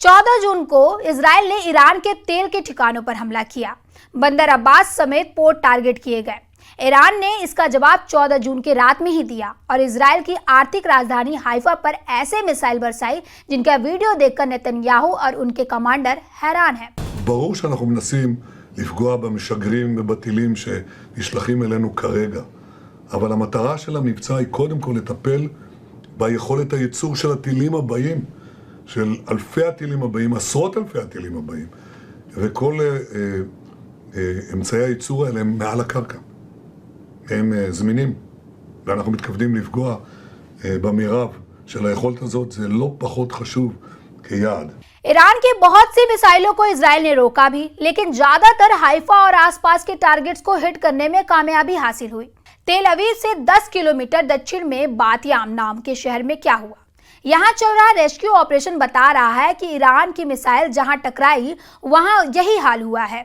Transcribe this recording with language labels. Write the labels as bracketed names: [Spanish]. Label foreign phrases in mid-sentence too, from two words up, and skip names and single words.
[Hindi] 14 जून को इजराइल ने ईरान के तेल के ठिकानों पर हमला किया। बंदर अब्बास समेत [English] port target [Hindi] किए गए। ईरान ने इसका जवाब 14 जून की रात में ही दिया और इजराइल की आर्थिक राजधानी हाइफा पर ऐसे मिसाइल बरसाई जिनका वीडियो देखकर नेतन्याहू और उनके कमांडर हैरान हैं। [Hebrew] ברור שאנחנו מנסים לפגוע במשגרים ובטילים שנשלחים אלינו כרגע, אבל המטרה של המבצע היא קודם כל לטפל ביכולת הייצור של הטילים הבאים, של אלפי הטילים הבאים, עשרות אלפי הטילים הבאים, וכל אמצעי הייצור האלה הם מעל הקרקע. הם זמינים, ואנחנו מתכוונים לפגוע במירב של היכולת הזאת. זה לא פחות חשוב כיעד. [Hindi] ईरान की बहुत सी मिसाइलों को इजराइल ने रोका भी, लेकिन ज्यादातर हाइफा और आसपास के टारगेट्स को हिट करने में कामयाबी हासिल हुई। तेल अवीव से 10 किलोमीटर दक्षिण में बातियाम नाम के शहर में क्या हुआ? यहाँ चल रहा [English] rescue operation [Hindi] बता रहा है कि ईरान की मिसाइल जहां टकराई वहां यही हाल हुआ है।